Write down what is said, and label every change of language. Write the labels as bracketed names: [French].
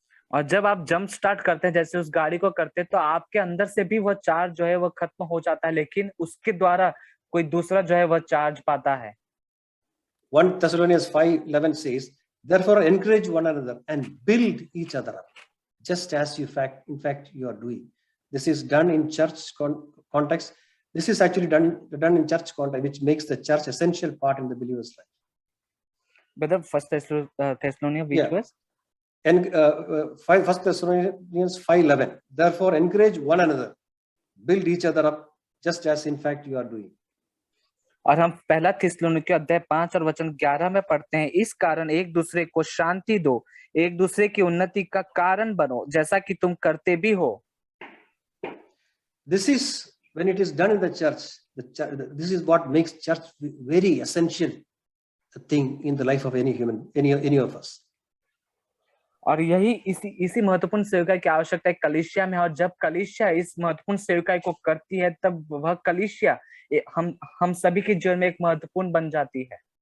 [Hindi] और जब आप जंप स्टार्ट करते हैं, जैसे उस गाड़ी को करते हैं, तो आपके अंदर से भी वह चार्ज जो है वह खत्म हो जाता है, लेकिन उसके द्वारा कोई दूसरा जो है वह चार्ज पाता है। [English] 1 Thessalonians 5:11 says, therefore encourage one another and build each other up, just as in fact you are doing. This is done in church context. This is actually done in church context, which makes the church essential part in the believer's life. Brother, First Thessalonians, which was? And 1 Thessalonians 5:11. Therefore encourage one another, build each other up, just as in fact you are doing. [Hindi] और हम पहला थिस्सलुनीकियों अध्याय 5 और वचन 11 में पढ़ते हैं, इस कारण एक दूसरे को शांति दो, एक दूसरे की उन्नति का कारण बनो, जैसा कि तुम करते भी हो। [English] This is when it is done in the church, this is what makes church very essential thing in the life of any human, any of us. [Hindi] और यही इसी महत्वपूर्ण सेवकाई की आवश्यकता है कलीसिया में, और जब कलीसिया इस महत्वपूर्ण सेवकाई को करती है तब वह कलीसिया हम सभी के जीवन में एक महत्वपूर्ण बन जाती है।